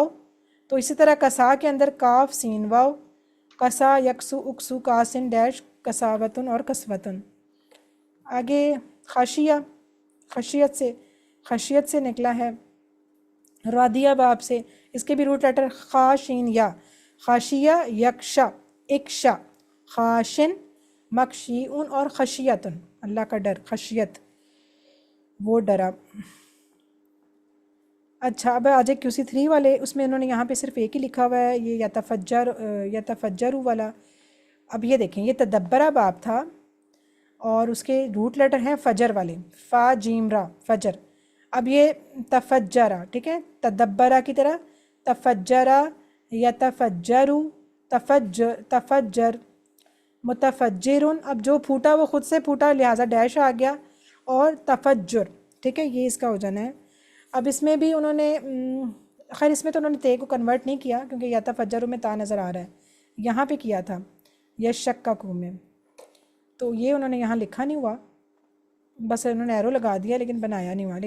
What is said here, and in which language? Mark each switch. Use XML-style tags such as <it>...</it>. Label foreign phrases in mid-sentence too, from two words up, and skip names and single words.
<ur>تو اسی طرح کسا کے اندر کاف سین واؤ،</ur> <ar>کسا یکسو اکسو کاسن</ar> <ur>ڈیش</ur> <ar>کساوتن اور کسوتن.</ar> <ur>آگے خاشیہ، خشیت سے نکلا ہے. رادیہ باب سے، اس کے بھی روٹ لیٹر</ur> <ar>خاشین یا، خاشیہ یکشا اکشا، خاشن مکشیون</ar> <ur>اور خشیتن اللہ کا ڈر، خشیت وہ ڈرا. اچھا اب آ جائے QC3 والے، اس میں انہوں نے یہاں پہ صرف ایک ہی لکھا ہوا ہے، یہ یتفجر والا. اب یہ دیکھیں، یہ تدبرہ باب تھا اور اس کے روٹ لیٹر ہیں فجر والے،</ur> <ar>فا جیم را</ar> <ur>فجر. اب یہ تفجرہ، ٹھیک ہے، تدبرہ کی طرح،</ur> <ar>تفجرہ یتفجرو، تفجر متفجرن.</ar> <ur>اب جو پھوٹا وہ خود سے پھوٹا لہٰذا ڈیش آ گیا، اور تفجر، ٹھیک ہے، یہ اس کا ہو جانا ہے. اب اس میں بھی انہوں نے خیر اس میں تو انہوں نے تے کو کنورٹ نہیں کیا کیونکہ یتفجر میں تا نظر آ رہا ہے، یہاں پہ کیا تھا یشککو میں. تو یہ انہوں نے یہاں لکھا نہیں ہوا، بس انہوں نے ایرو لگا دیا لیکن بنایا نہیں ہوا.</ur>